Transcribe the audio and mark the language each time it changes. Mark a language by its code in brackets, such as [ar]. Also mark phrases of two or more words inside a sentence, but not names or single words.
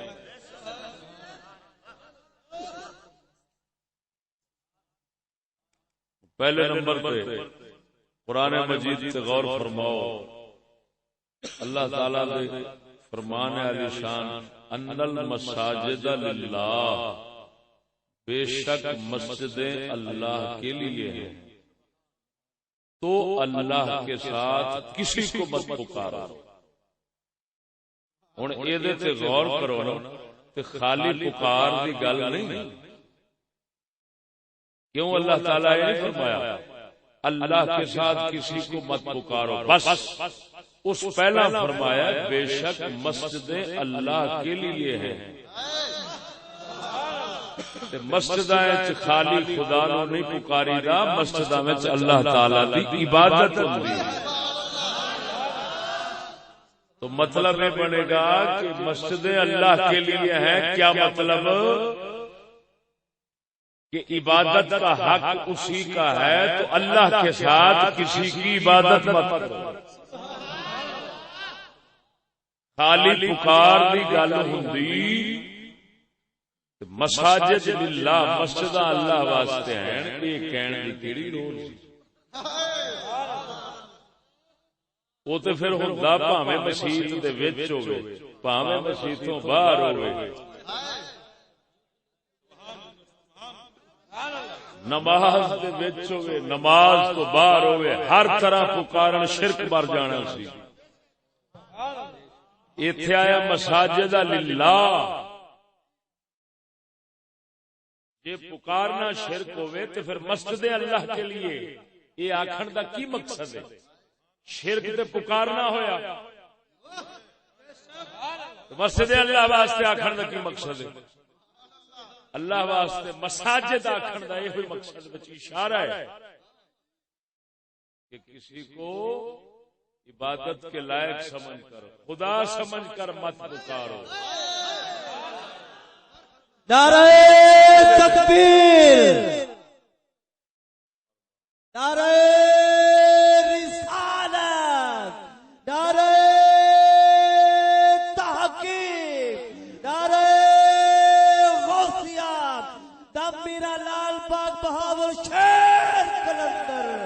[ur] پہلے نمبر پہ قرآن مجید سے غور فرماؤ، [pa] اللہ تعالی دے فرمان علی شان [ar] ان المساجد للہ، [ur] بے شک مسجدیں اللہ کے لیے ہیں تو اللہ کے ساتھ کسی کو مت پکارو۔ [pa] ہن ایدے تے غور کرو نا تے خالی پکار دی گل نہیں، [ur] کیوں اللہ تعالیٰ نے فرمایا اللہ کے ساتھ کسی کو مت پکارو، بس اس پہلا فرمایا بے شک مسجدیں اللہ کے لیے ہیں۔ [pa] مسجداں وچ خالی خدا نو نہیں پکاری دا، مسجداں وچ اللہ تعالی دی عبادت ہوندی ہے۔ [ur] تو مطلب یہ بنے گا کہ مسجد اللہ کے لیے ہے، کیا مطلب کہ عبادت کا حق اسی کا ہے، تو اللہ کے ساتھ کسی کی عبادت مت کرو۔ [pa] خالی پکار دی گل ہوندی، [ar] مساجد للہ، [pa] مسجد اللہ واسطے ہیں، یہ کہنے دی کیڑی لوڑ سی؟ وہ تو پھر ہوندا بھاویں مسجد دے وچ ہوے بھاویں مسجد تو باہر ہوے، نماز دے وچ ہوے نماز تو باہر ہوے، ہر طرح پکارن شرک بر جانا سی۔ ایتھے آیا [ar] مساجد للہ، [ur] یہ پکارنا شرک ہوئے تو پھر مسجد اللہ کے لیے یہ [pa] آکھن دا کی مقصد ہے؟ شرک تے پکارنا ہویا، مسجد اللہ واسطے آکھن دا کی مقصد ہے؟ اللہ واسطے مساجد آکھن دا [ur] یہ مقصد وچ اشارہ ہے کہ کسی کو عبادت کے لائق سمجھ کر، خدا سمجھ کر مت پکارو۔ نعرہ تکبیر، نعرہ رسالت، نعرہ تحقیق، نعرہ غوثیہ، دم میرا لال پاک بہاول شیر کلندر۔